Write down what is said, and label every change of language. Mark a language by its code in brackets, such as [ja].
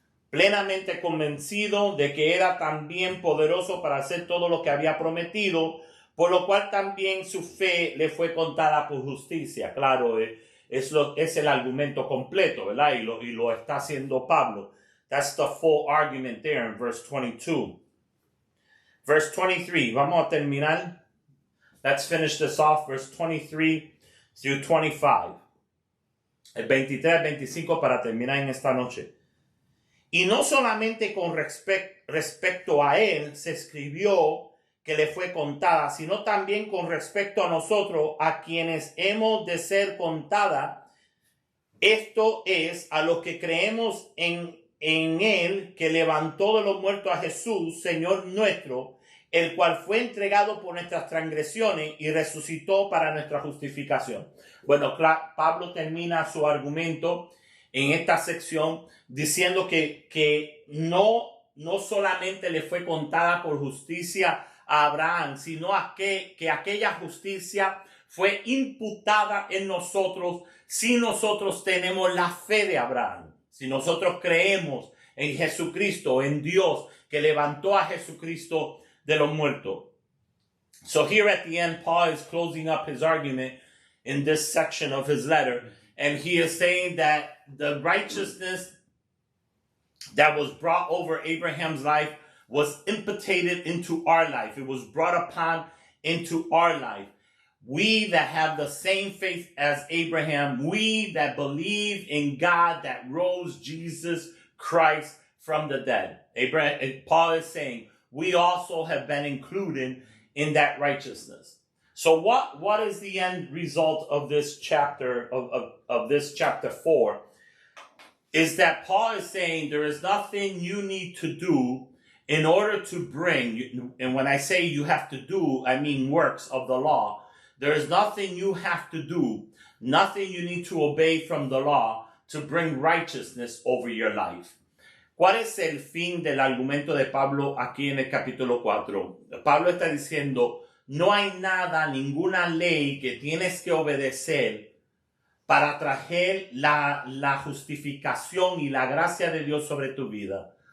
[es] Plenamente convencido de que era también poderoso para hacer todo lo que había prometido, por lo cual también su fe le fue contada por justicia. Claro, es el argumento completo, ¿verdad? Y lo está haciendo Pablo. [en] That's the full argument there in verse 22. Verse 23, [es] vamos a terminar. [en] Let's finish this off, verse 23 through 25. [es] El 23 al 25 para terminar en esta noche. Y no solamente con respecto a él se escribió que le fue contada, sino también con respecto a nosotros, a quienes hemos de ser contada. Esto es a los que creemos en en él que levantó de los muertos a Jesús, Señor nuestro, el cual fue entregado por nuestras transgresiones y resucitó para nuestra justificación. Bueno, Pablo termina su argumento en esta sección diciendo que no solamente le fue contada por justicia a Abraham, sino que aquella justicia fue imputada en nosotros si nosotros tenemos la fe de Abraham, si nosotros creemos en Jesucristo, en Dios que levantó a Jesucristo de los muertos. [en] So here at the end, Paul is closing up his argument in this section of his letter, and he is saying that the righteousness that was brought over Abraham's life was imputed into our life. It was brought upon into our life. We that have the same faith as Abraham, we that believe in God that rose Jesus Christ from the dead. Paul is saying we also have been included in that righteousness. So what is the end result of this chapter, of this chapter 4? Is that Paul is saying there is nothing you need to do in order to bring, and when I say you have to do, I mean works of the law. There is nothing you have to do, nothing you need to obey from the law to bring righteousness over your life. [es] ¿Cuál es el fin del argumento de Pablo aquí en el capítulo 4? Pablo está diciendo, no hay nada, ninguna ley que tienes que obedecer para traer la justificación y la gracia de Dios sobre tu vida.